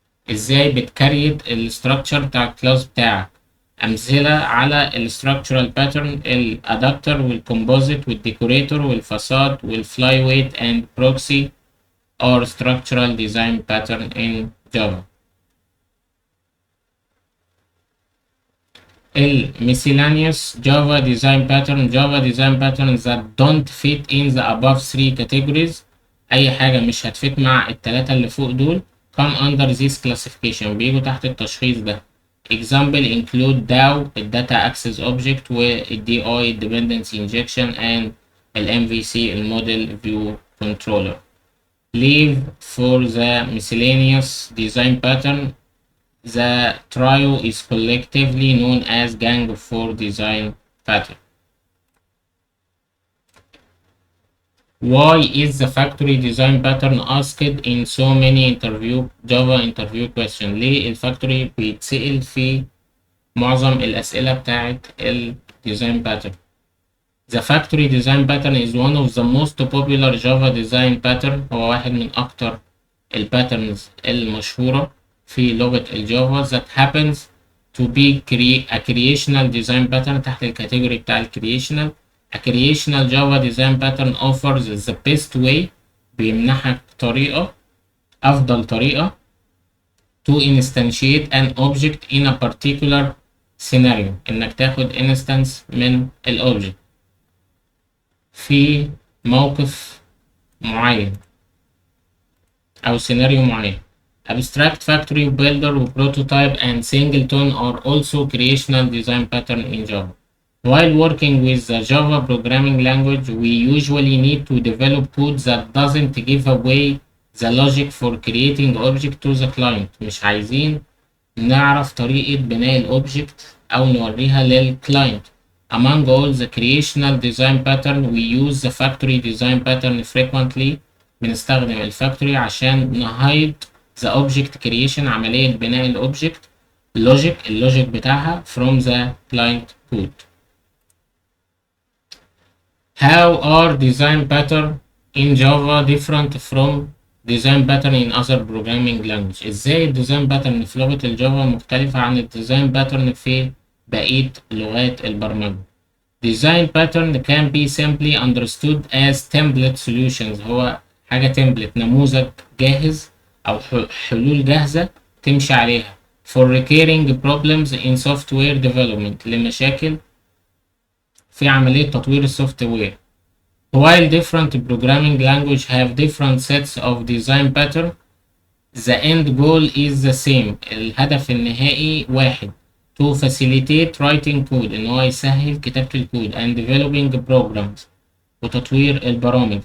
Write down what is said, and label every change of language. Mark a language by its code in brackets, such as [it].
[ar] ازاي بتكريت الستراكشر بتاع الكلاس بتاعك. امثله على الستراكشرال باترن الادابتر والكومبوزيت والديكوريتور والفاساد والفلاي ويت اند بروكسي or structural design pattern in Java. [en] miscellaneous Java design patterns that don't fit in the above 3 categories، اي حاجه مش هتفيت مع الثلاثه اللي فوق دول come under this classification، بيجوا تحت التشخيص ده. example include DAO data access object DI dependency injection and MVC model view controller. leave for the miscellaneous design pattern, the trio is collectively known as gang of 4 design pattern. Why is the factory design pattern asked in so many Java interview question؟ ليه الفاكتوري بيتسأل في معظم الأسئلة بتاعت ال design pattern؟ The factory design pattern is one of the most popular Java design pattern. [ar] هو واحد من أكتر الباترنز المشهورة في لغة الجافا that happens to be a creational design pattern تحت الكاتيجوري بتاع ال creational. [en] A creational Java design pattern offers the best way، بيمنحك أفضل طريقة to instantiate an object in a particular scenario، إنك تاخد instance من الأوبجكت في موقف معين أو سيناريو معين. Abstract factory builder prototype and singleton are also creational design pattern in Java. While working with the Java programming language, we usually need to develop code that doesn't give away the logic for creating object to the client. [ar] مش عايزين نعرف طريقة بناء الأوبجكت أو نوريها للكلاينت. [en] Among all the creational design pattern, we use the factory design pattern frequently. [ar] بنستخدم الفاكتوري عشان نهايد the object creation، عملية بناء الأوبجكت اللوجيك بتاعها from the client code. [en] How are design pattern in Java different from design pattern in other programming language؟ ازاي الديزاين pattern في لغة الجافا مختلفة عن الديزاين باترن في بقية لغات البرمجة؟ Design pattern can be simply understood as template solutions. [ar] هو حاجة template، نموذج جاهز أو حلول جاهزة تمشي عليها for recurring problems in software development، لمشاكل في عملية تطوير السوفت وير. [en] While different programming languages have different sets of design pattern, the end goal is the same. [ar] الهدف النهائي واحد. [en] To facilitate writing code، إن هو يسهل كتابة الكود and developing programs، وتطوير البرامج.